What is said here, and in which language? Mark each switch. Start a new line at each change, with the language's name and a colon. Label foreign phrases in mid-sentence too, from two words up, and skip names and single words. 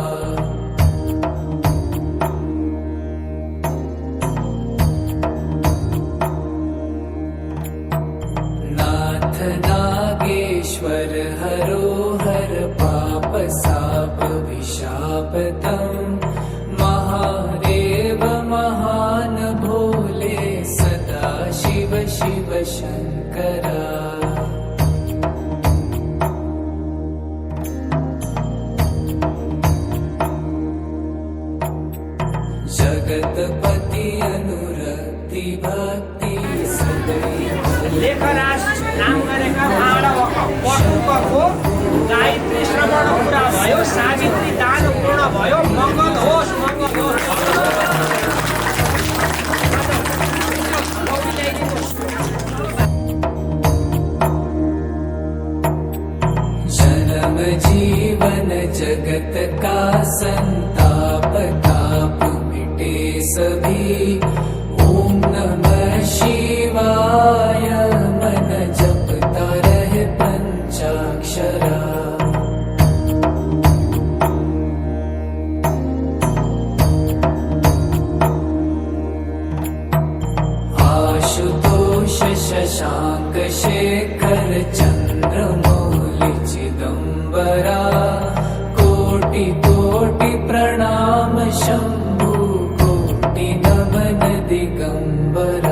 Hindi: नाथ नागेश्वर हरोहर पाप साप विशापतम, महादेव महान भोले सदा शिव शिव शंकरा। जगतपति अनुरक्ति भक्ति सदैव
Nepali: लेखराज नाम गरेका मानव पटुकको गायत्री श्रवण पुरा भयो, सावित्री दान पूर्ण भयो। मङ्गल होस् मङ्गल होस्।
Hindi: जन्म जीवन जगत का संताप ताप मिटे सभी,
Sanskrit: ओम नमः शिवाय
Hindi: मन जपता रहे पंचाक्षरा। आशुतोष शशांक शेखर चंद्रमौलि चिदंबरा, कोटि कोटि प्रणाम शंभु कोटि नमन दिगंबरा।